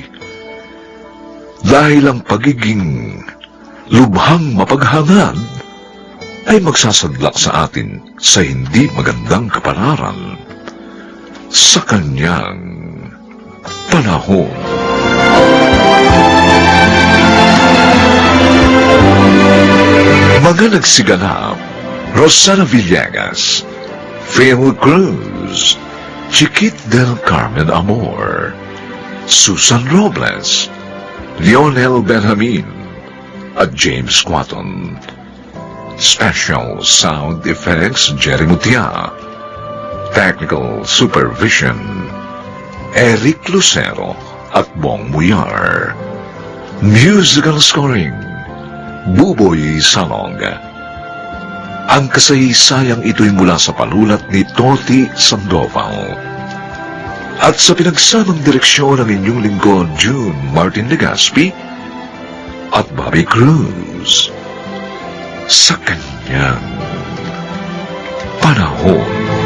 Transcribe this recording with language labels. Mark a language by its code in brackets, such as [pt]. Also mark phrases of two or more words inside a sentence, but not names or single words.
[tl] Dahil ang pagiging lubhang mapaghangad ay magsasadlak sa atin sa hindi magandang kapalaran sa kanyang panahon. Mga nagsiganap: Rosana Villegas, Phil Cruz, Chiquit del Carmen Amor, Susan Robles, Lionel Benjamin, at James Quaton. [en] Special Sound Effects Jerry Mutia. Technical Supervision Eric Lucero at Bong Muyar. Musical Scoring Buboy Salong. [tl] Ang kasaysayang ito'y mula sa panulat ni Toti Sandoval. At sa pinagsamang direksyon ng inyong lingkod, June Martin Legaspi at Bobby Cruz, sa kanyang panahon.